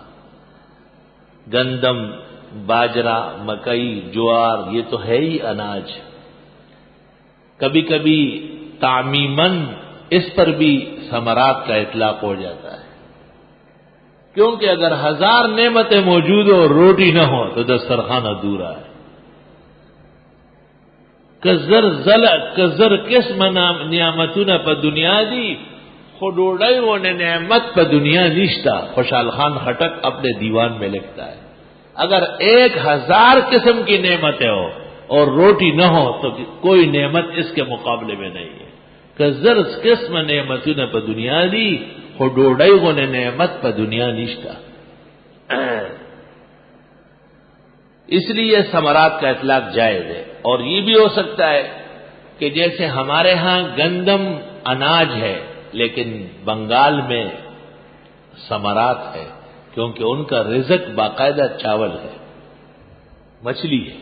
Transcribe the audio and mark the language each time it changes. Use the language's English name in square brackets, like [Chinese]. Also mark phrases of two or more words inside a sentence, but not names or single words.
[Urdu] گندم، باجرہ، مکئی، جوار یہ تو ہے ہی اناج، کبھی کبھی تعمیماً اس پر بھی ثمرات کا اطلاق ہو جاتا ہے، کیونکہ اگر 1000 نعمتیں موجود ہو اور روٹی نہ ہو تو دسترخوان ادھورا ہے۔ [Pashto] کزر قسم نعمتونه په دنیا دی، خو ډوډۍ ونه نعمت په دنیا نشتا، [Urdu] خوشحال خان خٹک اپنے دیوان میں لکھتا ہے اگر 1000 قسم کی نعمتیں ہو اور روٹی نہ ہو تو کوئی نعمت اس کے مقابلے میں نہیں ہے۔ [Pashto] کزر قسم نعمتونه په دنیا دی، خو ډوډۍ ونه نعمت په دنیا نشتا۔ [Urdu] اس لیے ثمرات کا اطلاق جائز ہے، اور یہ بھی ہو سکتا ہے کہ جیسے ہمارے ہاں گندم اناج ہے لیکن بنگال میں ثمرات ہے، کیونکہ ان کا رزق باقاعدہ چاول ہے، مچھلی ہے۔